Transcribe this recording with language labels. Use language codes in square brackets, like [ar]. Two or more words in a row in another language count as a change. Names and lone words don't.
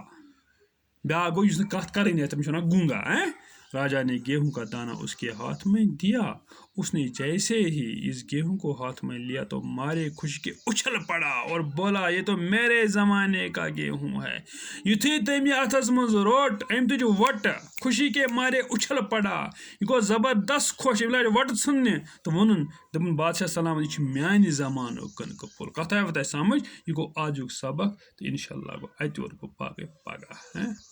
[ks] بیٛاکھ گوٚو یُس نہٕ کتھ کرٲنی آسہِ تٔمِس چھِ وَنان [ur] گونگا راجا نے گیہوں کا دانہ اس کے ہاتھ میں دیا اس نے جیسے ہی اس گیہوں کو ہاتھ میں لیا تو مارے خوشی کے اچھل پڑا اور بولا یہ تو میرے زمانے کا گیہوں ہے [ks] یُتھُے تٔمۍ یہِ اتھس منٛز روٚٹ أمۍ تُج وۄٹہٕ [ur] خوشی کے مارے اچھل پڑا [ks] یہِ گوٚو زبردست خۄش أمۍ لاجہِ وۄٹہٕ ژھٕننہِ تہٕ ووٚنُن دوٚپُن بادشاہ سلامت یہِ چھُ میانہِ زمانُک کٕنکہٕ پھوٚل کتھ آیوٕ تۄہہِ سمجھ یہِ گوٚو آزُک سبق تہٕ [ar] انشاء اللہ [ks] گوٚو اتہِ اور گوٚو باقٕے پگاہ